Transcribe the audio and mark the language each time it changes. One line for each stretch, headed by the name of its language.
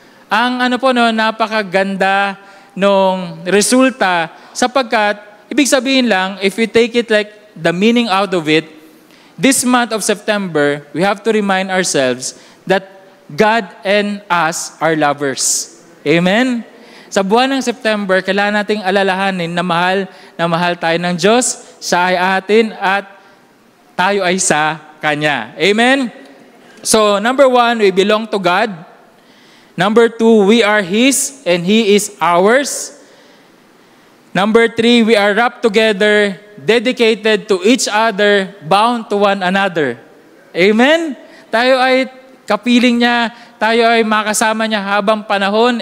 Filipino: Ang napakaganda nung resulta sapagkat, ibig sabihin lang,
English: if we take it like the meaning out of it, this month of September, we have to remind ourselves that God and us are lovers. Amen?
Filipino: Sa buwan ng September, kailangan nating alalahanin na mahal tayo ng Diyos, siya ay atin at tayo ay sa Kanya. Amen?
English: So, number 1, we belong to God. Number 2, we are His and He is ours. Number 3, we are wrapped together, dedicated to each other, bound to one another. Amen?
Filipino: Tayo ay kapiling niya, tayo ay makasama niya habang panahon.